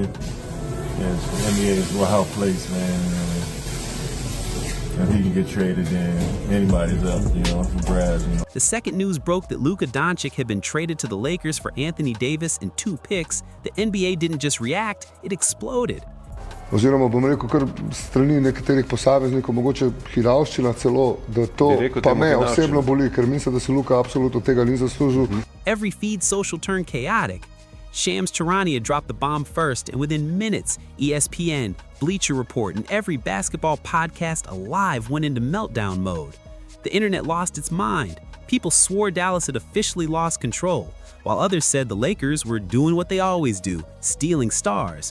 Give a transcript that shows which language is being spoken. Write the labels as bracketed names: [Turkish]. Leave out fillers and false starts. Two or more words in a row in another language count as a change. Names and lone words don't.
[English] And the NBA is a wild place, man. If he can get traded, then anybody's up, for grabs. The second news broke that Luka Doncic had been traded to the Lakers for Anthony Davis and 2 picks. The NBA didn't just react, it exploded. [Slovenian] Oziroma, bom rekel, kar strani nekaterih posameznikov, mogoče hinavščina celo, da to pa me osebno boli, ker mislim, da se Luka absolutno tega ni zaslužil. [English] Every feed social turned chaotic. Shams Charania dropped the bomb first, and within minutes, ESPN, Bleacher Report, and every basketball podcast alive went into meltdown mode. The internet lost its mind. People swore Dallas had officially lost control, while others said the Lakers were doing what they always do, stealing stars.